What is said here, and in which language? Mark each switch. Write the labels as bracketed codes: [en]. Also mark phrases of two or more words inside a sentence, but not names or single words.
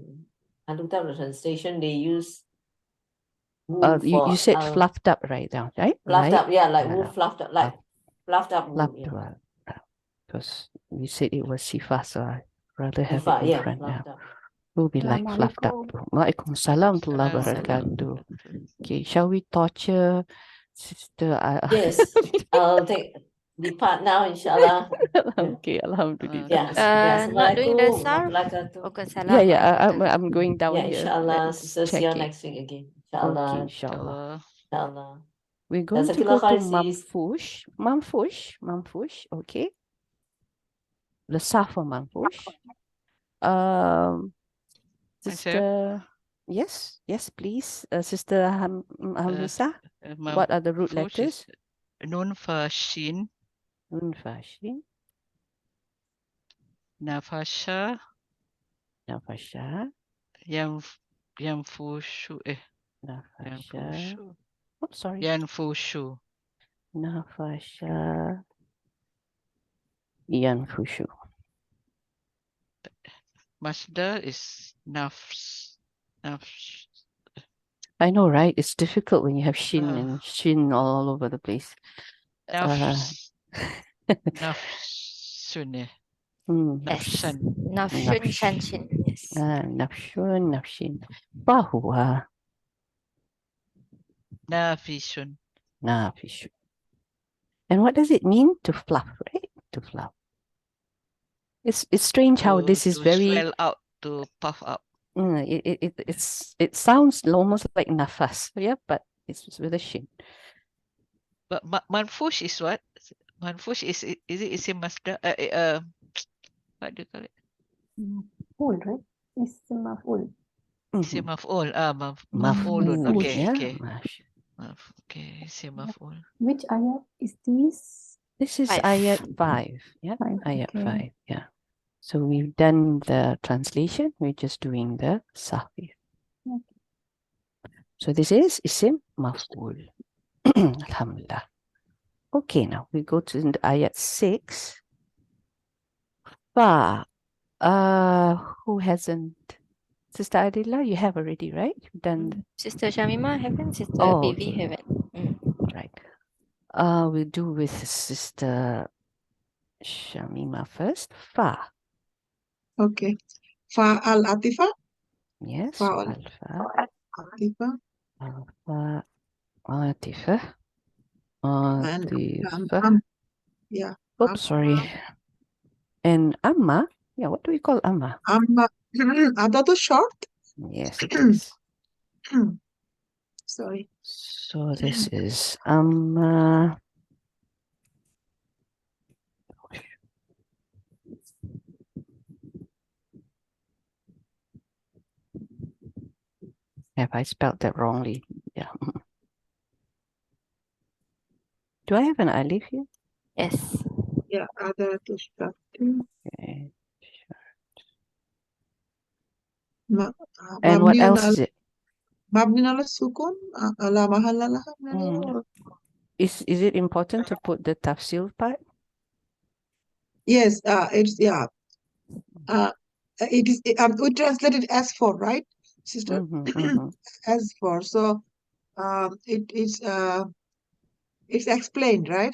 [en] I looked up the translation. They use wool you said fluffed up right now, right? Fluffed like, up, yeah, like wool fluffed up, like fluffed up wool. Fluffed Yeah. because we said it was sifa, so I rather have Sifa, it in yeah, front now. fluffed up. Will be like fluffed up. [ar] Waalaikumsalam warahmatullahi wabarakatuh. [en] Okay, shall we torture Sister? Yes, I'll depart now, inshallah. Okay, alhamdulillah. Yeah. Not doing the Sarf. Yeah, I'm going down Yeah, here. inshallah, Let's sister, see check you it. next week again. Okay, Inshallah. inshallah. We're going to go Jazakallah to khair, Manfush, okay. The [ar] Safa Manfush. [en] Sister, yes, please. Sister Hamisa, what are the root letters? [ar] Nun fa shin, Nun fa shin, [en] nafasha, Nafasha. Yanfushu. Nafasha. Yanfushu. Oh, sorry. Yanfushu. [ar] Nafasha. Yanfushu. [en] Masdar is nafs. Nafs. I know, right? It's difficult when you have shin Uh, and shin all over the place. Nafs. Nafsun. Mm, Yes. Nafsan. Nafshun Nafsh. shanshin. Yes. [ar] Nafshun, nafshin. Bahwa [en] Nafisun. nafishu. And what does it mean? To fluff, right? To fluff. It's strange how this is To very. swell out, to puff up. It sounds almost like nafas, yeah, but it's with a shin. But manfush is what? Manfush is it [ar] isim masdar? [en] What do you call it? Maf'ul, right? [ar] Ism maf'ul. Isim maf'ul. Maf'ulun. [en] Maf'ul, Okay, yeah. okay. Okay, [ar] isim maf'ul. [en] Which ayat is this? This is 5. ayat 5. Yeah, 5. ayat Okay. 5. Yeah. So we've done the translation. We're just doing the sahih. Okay. So this is [ar] isim maf'ul. [en] Alhamdulillah. Okay, now we go to the ayat 6. Fa. Who hasn't? Sister Adila, you have already, right? You've done. Sister Shamima haven't. Sister Oh, Bibi okay. haven't. Right. We'll do with Sister Shamima first. Fa. Okay. [ar] Fa al atifa. [en] Yes. [ar] Fa al [en] Alfa. atifa. [ar] Alfa. Atifa. [en] And Atifa. yeah. Oops, sorry. And Amma. Yeah, what do we call Amma? Amma. Ada to short. Yes, it is. Sorry. So this is Amma. Have I spelled that wrongly? Yeah. Do I have an alif here? Yes. Yeah. Ada to short. Okay. And what Mabniun else al is it? [ar] mabniun ala sukun. Ala mahalla laha min [en] Mm. al-i'rab. Is it important to put the tafsil part? Yes. It's yeah. It is. We translate it as for, right, sister? As for. So it is. It's explained, right?